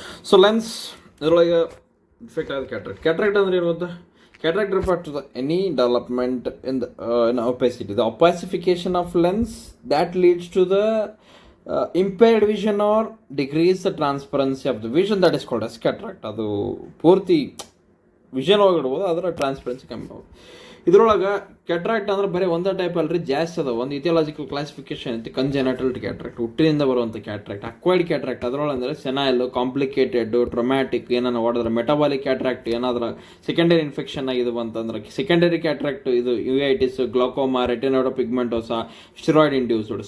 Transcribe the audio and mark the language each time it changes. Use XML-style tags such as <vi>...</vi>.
<kn>So lens ಇದರೊಳಗೆ defect ಆದ cataract ಅಂದ್ರೆ ಏನು ಗೊತ್ತಾ?</kn> <en>Cataract refers to any development in opacity, the opacification of lens that leads to the impaired vision or decrease the transparency of the vision, that is called as cataract.</en> <kn>ಅದು ಪೂರ್ತಿ vision ಹೋಗಿಡ್ಬೋದು, ಅದರ transparency ಕಮ್ಮಿ ಆಗೋದು. ಇದ್ರೊಳಗೆ cataract ಅಂದ್ರೆ ಬರೀ ಒಂದೇ type ಅಲ್ರಿ, ಜಾಸ್ತಿ ಅದ. ಒಂದು ಇಥಿಯಾಲಜಿಕಲ್ ಕ್ಲಾಸಿಫಿಕೇಶನ್ ಐತಿ, ಕಂಜೆನಟಲ್ ಕ್ಯಾಟ್ರಾಕ್ಟ್, ಹುಟ್ಟಿನಿಂದ ಬರುವಂಥ ಕ್ಯಾಟ್ರಾಕ್ಟ್. ಅಕ್ವೈರ್ಡ್ ಕ್ಯಾಟ್ರಾಕ್ಟ್ ಅದರೊಳಗೆ ಸೆನೈಲ್, ಕಾಂಪ್ಲಿಕೇಟೆಡ್, ಟ್ರೊಮ್ಯಾಟಿಕ್, ಏನಾರ ಹೊಡೆದ್ರೆ ಮೆಟಬಾಲಿಕ್ ಕ್ಯಾಟ್ರಾಕ್ಟ್, ಏನಾದ್ರೂ ಸೆಕೆಂಡರಿ ಇನ್ಫೆಕ್ಷನ್ ಆಗಿದ್ದು ಅಂತಂದ್ರೆ ಸೆಕೆಂಡರಿ ಕ್ಯಾಟ್ರಾಕ್ಟ್, ಇದು ಯುವೈಟಿಸ್, ಗ್ಲೋಕೋಮಾ, ರೆಟಿನೋಡ ಪಿಗ್ಮೆಂಟೋಸಾ, ಸ್ಟಿರಾಯ್ಡ್ ಇಂಡ್ಯೂಸ್ಡ್.</kn>